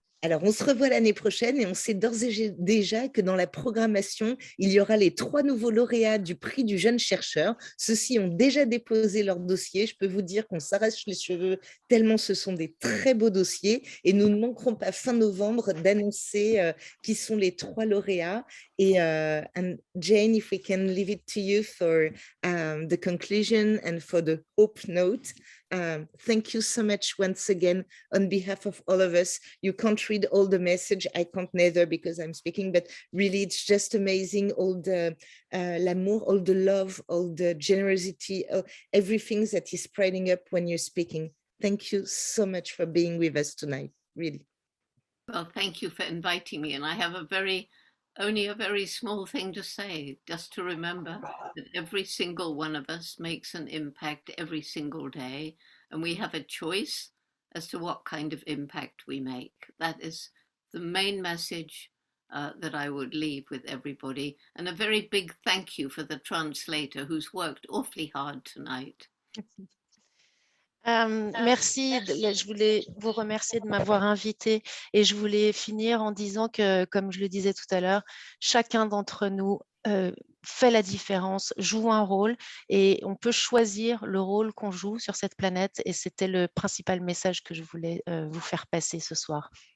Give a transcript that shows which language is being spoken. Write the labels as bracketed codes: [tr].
[fr] Alors, on se revoit l'année prochaine et on sait d'ores et déjà que dans la programmation, il y aura les 3 nouveaux lauréats du prix du jeune chercheur. Ceux-ci ont déjà déposé leur dossier. Je peux vous dire qu'on s'arrache les cheveux tellement ce sont des très beaux dossiers et nous ne manquerons pas fin novembre d'annoncer qui sont les 3 lauréats. Et [en] and Jane, if we can leave it to you for the conclusion and for the hope note. Thank you so much once again on behalf of all of us. You can't read all the message. I can't neither because I'm speaking, but really it's just amazing. All the [fr] l'amour, [en] all the love, all the generosity, everything that is spreading up when you're speaking. Thank you so much for being with us tonight, really. Well, thank you for inviting me. And I have only a very small thing to say, just to remember that every single one of us makes an impact every single day. And we have a choice as to what kind of impact we make. That is the main message that I would leave with everybody. And a very big thank you for the translator who's worked awfully hard tonight. [fr] Merci, je voulais vous remercier de m'avoir invité et je voulais finir en disant que, comme je le disais tout à l'heure, chacun d'entre nous fait la différence, joue un rôle et on peut choisir le rôle qu'on joue sur cette planète et c'était le principal message que je voulais vous faire passer ce soir.